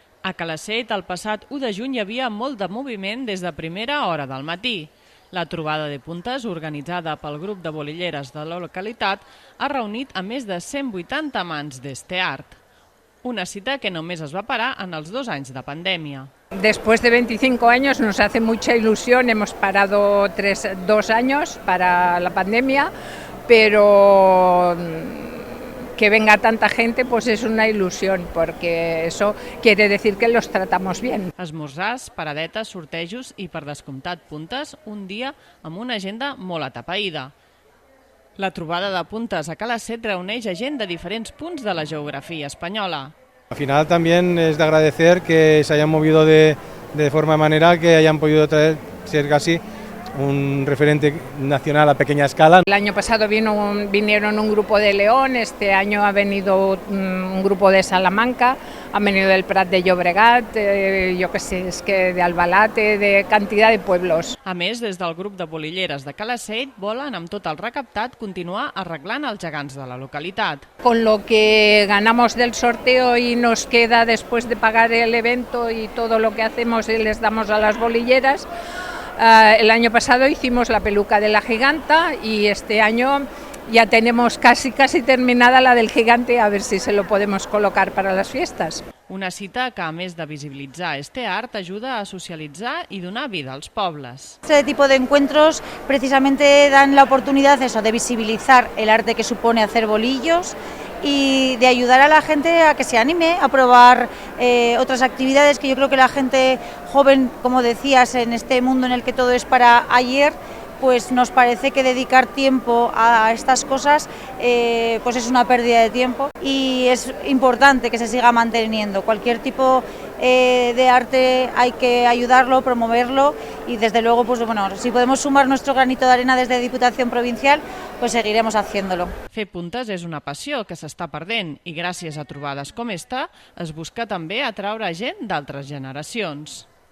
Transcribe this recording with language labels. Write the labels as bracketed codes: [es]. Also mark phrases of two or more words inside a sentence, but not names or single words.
[ca] A Calaceit, el passat 1 de juny hi havia molt de moviment des de primera hora del matí. La trobada de puntes, organitzada pel grup de bolilleres de la localitat, ha reunit a més de 180 amants d'este art. Una cita que només es va parar en els 2 anys de pandèmia. [es] Después de 25 años nos hace mucha ilusión, hemos parado 2 años para la pandemia, pero que venga tanta gente pues es una ilusión, porque eso quiere decir que los tratamos bien. [ca] Esmorzars, paradetes, sortejos i, per descomptat, puntes, un dia amb una agenda molt atapeïda. La trobada de puntes a Calaceit reuneix a gent de diferents punts de la geografia espanyola. [es] Al final también es de agradecer que se hayan movido de forma manera que hayan podido traer, ser casi un referente nacional a pequeña escala. El año pasado vinieron un grupo de León, este año ha venido un grupo de Salamanca, han venido del Prat de Llobregat, yo qué sé, es que de Albalate, de cantidad de pueblos. [ca] A més, des del grup de bolilleres de Calaceit volen, amb tot el recaptat, continuar arreglant els gegants de la localitat. [es] Con lo que ganamos del sorteo y nos queda después de pagar el evento y todo lo que hacemos y les damos a las bolilleras, el año pasado hicimos la peluca de la giganta y este año ya tenemos casi terminada la del gigante, a ver si se lo podemos colocar para las fiestas. [ca] Una cita que, a més de visibilitzar este art, ajuda a socialitzar i donar vida als pobles. [es] Este tipo de encuentros precisamente dan la oportunidad de visibilizar el arte que supone hacer bolillos y de ayudar a la gente a que se anime a probar otras actividades que yo creo que la gente joven, como decías, en este mundo en el que todo es para ayer, pues nos parece que dedicar tiempo a estas cosas pues es una pérdida de tiempo y es importante que se siga manteniendo. Cualquier tipo de arte hay que ayudarlo, promoverlo y desde luego pues bueno, si podemos sumar nuestro granito de arena desde Diputación Provincial, pues seguiremos haciéndolo. [ca] Fer puntes és una passió que s'està perdent i gràcies a trobades com esta es busca també atraure gent d'altres generacions.